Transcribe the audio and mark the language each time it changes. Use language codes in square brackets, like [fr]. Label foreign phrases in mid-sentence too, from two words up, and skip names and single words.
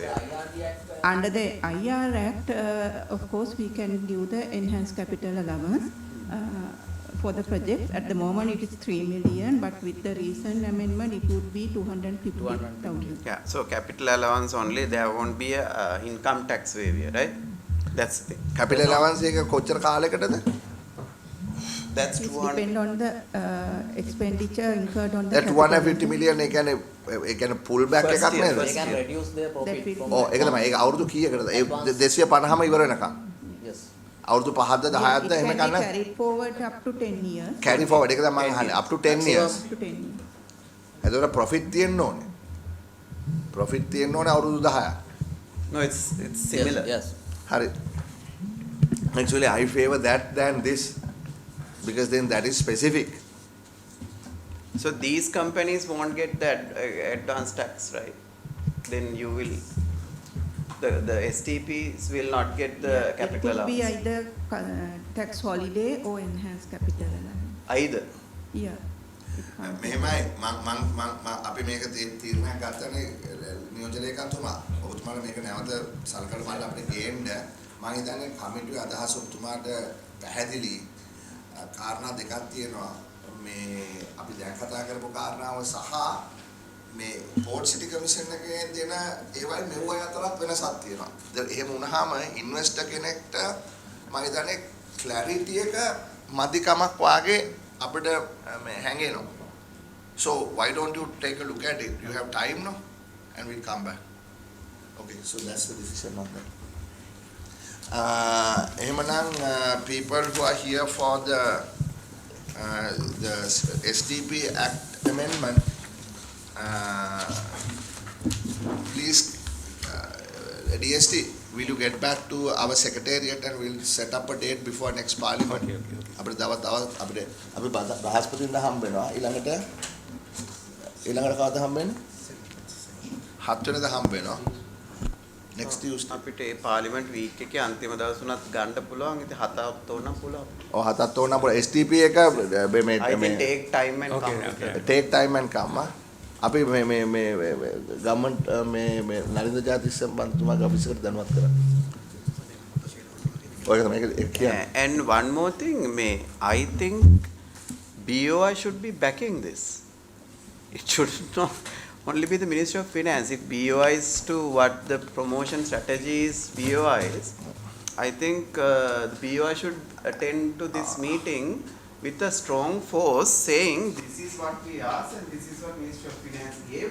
[en] Under the IR Act, of course, we can give the enhanced capital allowance for the project. At the moment, it is 3 million, but with the recent amendment, it would be 250,000. Yeah, so capital allowance only, there won't be a income tax waiver, right? That's the thing. Capital allowance [si] එක කොච්චර කාලයකටද? [en] That's It 200. depends on the expenditure incurred on the That 250 million [si] ඒ කියන්නේ [en] pull back First [si] එකක් [en] year, [si] නේද? [en] They can reduce their profit from [si] ඔව් ඒක තමයි. ඒක අවුරුදු කීයකටද? ඒ 250ම ඉවර වෙනකම්. [en] Yes. [si] අවුරුදු 5ද 10ද [en] It [si] එහෙම [en] can be [si] ගන්න. [en] carried forward up to 10 years. Carry forward [si] ඒක තමයි මම අහන්නේ. [en] Up to 10 years. Up to 10 years. [si] එතකොට profit තියෙන්න ඕනේ. Profit තියෙන්න ඕනේ අවුරුදු 10ක්. [en] No, it's similar. Yes. [si] හරි. [en] Actually, I favor that than this because then that is specific. So these companies won't get that advanced tax, right? Then you will, the STPs will not get the capital It could be allowance. either tax holiday or enhanced capital allowance. Either. Yeah. [si] මෙහෙමයි අපි මේක තීරණයක් ගත්තනේ නියෝජනයකතුමා ඔබතුමාලා මේක නැවත සලකලා බලලා අපිට ගේන්න මම හිතන්නේ කමිටුවේ අදහස ඔබතුමාට පැහැදිලි කාරණා දෙකක් තියෙනවා මේ අපි දැන් කතා කරපු කාරණාව සහ මේ පෝර්ට් සිටි කමිෂන් එකේ දෙන ඒවයි මෙව්වයි අතරත් වෙනසක් තියෙනවා. එහෙම වුණාම ඉන්වෙස්ටර් කෙනෙක්ට මම හිතන්නේ ක්ලැරිටි එක මදිකමක් වාගේ අපිට හැංගෙනවා. [en] So why don't you take a look at it? You have time now, and we'll come back. Okay, so that's the decision on that. Ehemanan people who are here for the SDP Act amendment, please, DST, will you get back to our secretariat and we'll set up a date before next parliament? [si] Okay. අපිට තව අපිට අපි බ්‍රහස්පතින්ද හම්බ වෙනවා ඊළඟට කවද හම්බ වෙන්නේ 7 වෙනිදා හම්බ වෙනවා [en] next Tuesday [si] අපිට ඒ පාර්ලිමේන්තු වීක් එකේ අන්තිම දවස් උනත් ගන්න පුළුවන් ඉතින් 7ක් ඕනනම් පුළුවන් ඔව් 7ක් ඕනනම් පුළුවන් STP එක මේ [en] take time and come take time and come [si] අපි මේ ගවර්න්මන්ට් මේ නලින්ද ජාතික සම්බන්ධතුමාගේ ඔෆිස් එකට දැනුවත් කරා. [en] And one more thing, I think BOI should be backing this. It should not only be the Ministry of Finance. If BOI is to what the promotion strategy is, BOI is, I think the BOI should attend to this meeting with a strong force saying this is what we asked and this is what Ministry of Finance gave.